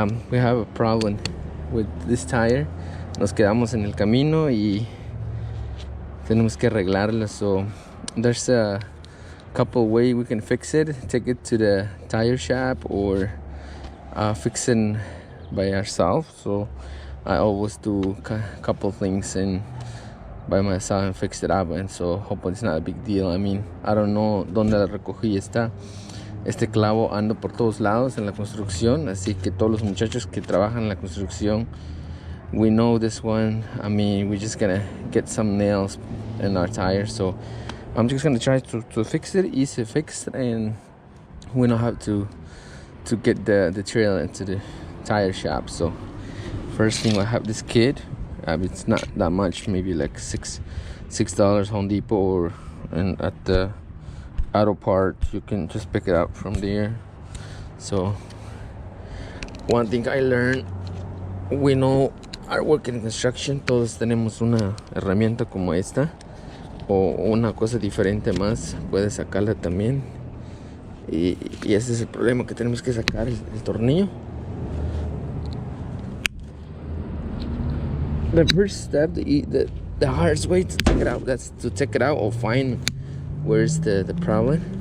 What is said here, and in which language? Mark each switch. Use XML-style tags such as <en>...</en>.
<en>We have a problem with this tire.</en> <es>Nos quedamos en el camino y tenemos que arreglarla.</es> <en>So there's a couple ways we can fix it. Take it to the tire shop or fix it by ourselves. So I always do a couple things and by myself and fixed it up, and so hopefully it's not a big deal. I mean, I don't know dónde la recogí.</en> <es>Este clavo anda por todos lados en la construcción, así que todos los muchachos que trabajan en la construcción, we know this one.</es> <en>I mean, we're just gonna get some nails in our tire, so I'm just gonna try to fix it, easy fix, and we don't have to get the trail into the tire shop. So first thing, I have this kit. It's not that much, maybe like $6 Home Depot, or and at the auto part you can just pick it up from there.</en> <es>So one thing I learned, we know our work in construction, todos tenemos una herramienta como esta o una cosa diferente más, puedes sacarla también, y ese es el problema, que tenemos que sacar el tornillo.</es> <en>The first step, the hardest way to take it out, that's to take it out or find where's the problem.</en>